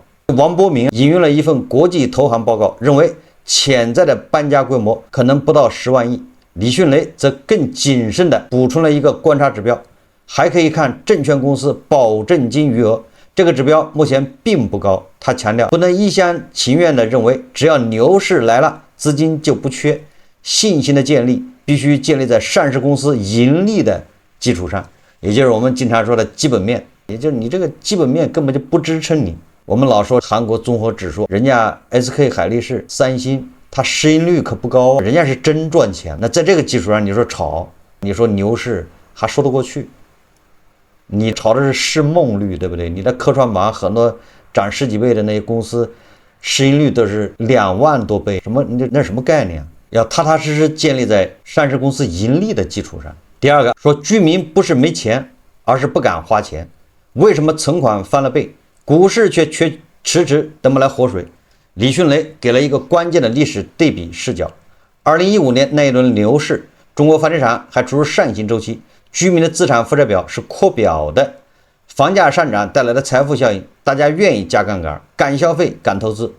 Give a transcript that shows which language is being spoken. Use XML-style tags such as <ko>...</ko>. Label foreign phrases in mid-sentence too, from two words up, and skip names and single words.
<zh>王博明引用了一份國際投行報告，認為潛在的搬家規模可能不到10萬億。李迅雷則更謹慎地補充了一個觀察指標，還可以看證券公司保證金餘額，這個指標目前並不高。他強調，不能一廂情願地認為只要牛市來了，資金就不缺。信心的建立必須建立在上市公司盈利的基礎上，也就是我們經常說的基本面，也就是你這個基本面根本就不支撐你。我們老說韓國綜合指數，人家 SK 海力士、三星，它市盈率可不高，人家是真賺錢。那在這個基礎上，你說炒，你說牛市還說得過去。你炒的是市夢率，对不对？你的科創板很多漲10幾倍的那些公司，市盈率都是2萬多倍，什么那什麼概念？要踏踏實實建立在上市公司盈利的基礎上。第二個說，居民不是沒錢，而是不敢花錢。為什麼存款翻了倍，股市卻遲遲等不來活水？李迅雷給了一個關鍵的歷史對比視角。2015年那一輪牛市，中國房地產還處於上行周期，居民的資產負債表是擴表的，房價上漲帶來的財富效應，大家願意加槓桿，敢消費，敢投資。</zh>